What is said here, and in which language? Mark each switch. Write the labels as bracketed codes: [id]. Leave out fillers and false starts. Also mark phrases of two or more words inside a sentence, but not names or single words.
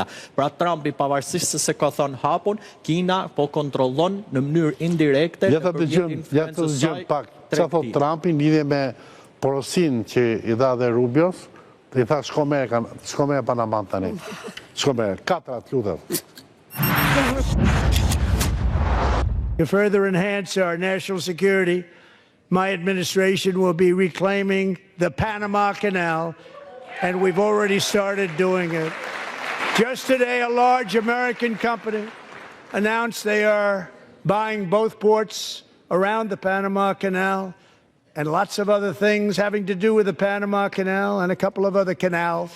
[sq] Pra Trumpi pavarësisht se ka thënë hapun, Kina po kontrollon në mënyrë indirekte. Ja të dëgjojmë pak çfarë thot Trumpi në lidhje me porosin që i dha dhe Rubios, i tha shko me Panaman tani. Shko me katrat, lutem. [en] To further enhance our national security, my administration will be reclaiming the Panama Canal, and we've already started doing it. Just today, a large American company announced they are buying both ports around the Panama Canal and lots of other things having to do with the Panama Canal and a couple of other canals.